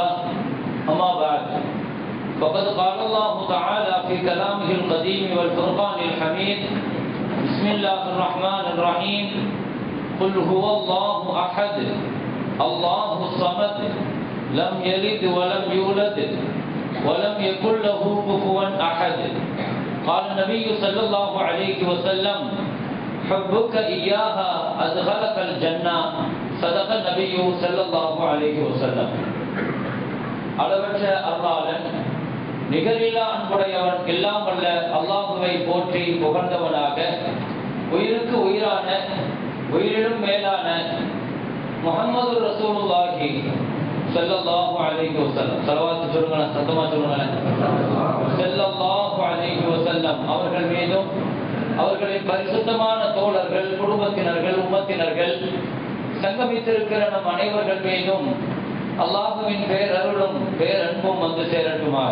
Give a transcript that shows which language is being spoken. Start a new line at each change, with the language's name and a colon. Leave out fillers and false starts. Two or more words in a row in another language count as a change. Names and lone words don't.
Arabic: أما بعد، فقد قال الله تعالى في كلامه القديم والفرقان الحميد: بسم الله الرحمن الرحيم، قل هو الله أحد الله الصمد لم يلد ولم يولد ولم يكن له كفوا أحد. قال النبي صلى الله عليه وسلم: حبك إياها أدخلك الجنة. صدق النبي صلى الله عليه وسلم.
Tamil: அளவற்ற அருளாளன், நிகரில்லா அன்புடையவன், எல்லாம் வல்ல அல்லாஹுவை போற்றி புகழ்ந்தவனாக, உயிருக்கு உயிரான உயிரிலும் மேலான முஹம்மது ரசூலுல்லாஹி
Arabic: صلى الله عليه وسلم,
Tamil: ஸலவாத் சொல்லுங்க, சத்தமா சொல்லுங்க,
Arabic: صلى الله عليه وسلم
Tamil: அவர்கள் மீதும் அவர்களின் பரிசுத்தமான தோழர்கள், குடும்பத்தினர்கள், உம்மத்தினர்கள், சங்கமித்திருக்கிற நம் அனைவர்கள் மீதும் அல்லாஹுவின் பேரருளும் பேரன்பும் வந்து சேரட்டுமாக.